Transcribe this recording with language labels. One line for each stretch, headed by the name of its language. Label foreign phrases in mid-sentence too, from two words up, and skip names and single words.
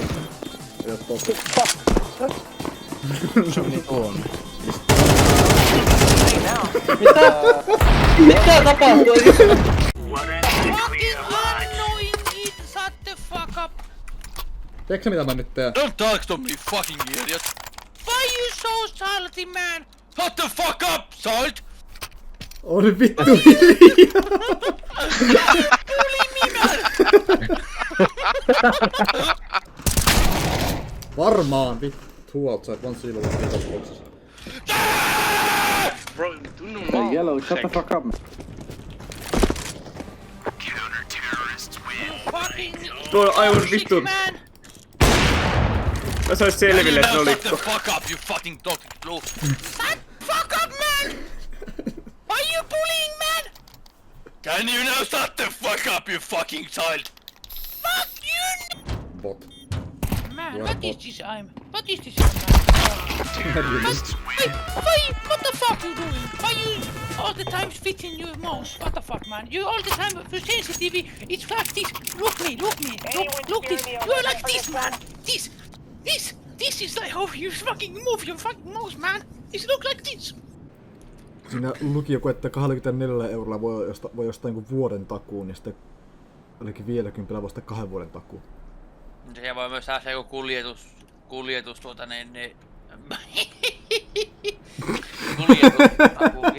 Finnish: Ei oo tosi. Se on niin tuonne. Mitä tapahtuu?
English: Fucking annoying it, shut the fuck up.
Finnish: Tiedätkö sä mitä mä nyt teen?
English: Don't talk to me, fucking idiot. Why you so salty, man? Shut the fuck up, salt!
Finnish: Oli vittu hiljaa! Varmaan vittu.
English: Two outside, one silver, one boxes. Bro, do normal. Hey, yellow, shut the fuck up. Fucking
Finnish: Tuo aivan toxic, vittu. man. Mä sais selville, että ne oli...
English: Shut the fuck up, you fucking dog. Shut fuck up, man. Why you bullying, man? Can you now shut the fuck up, you fucking child? Fuck you. Bot. Man, You are what bot. is this aim? What is this aim, man? Why, what the fuck you doing? Why you all the time spitting your mouse? What the fuck, man? You all the time for sensitivity, it's like this. Look me, look this. You're like this, man. This is like how you fucking move your fucking mouse, man. It look like this.
Finnish: Siinä luki joku, että 24 eurolla voi ostaa niinku vuoden takuun ja sitten olikin 50 voi ostaa 2 vuoden takuun. Siihen voi myös saada joku kuljetus kuljetustakuukin.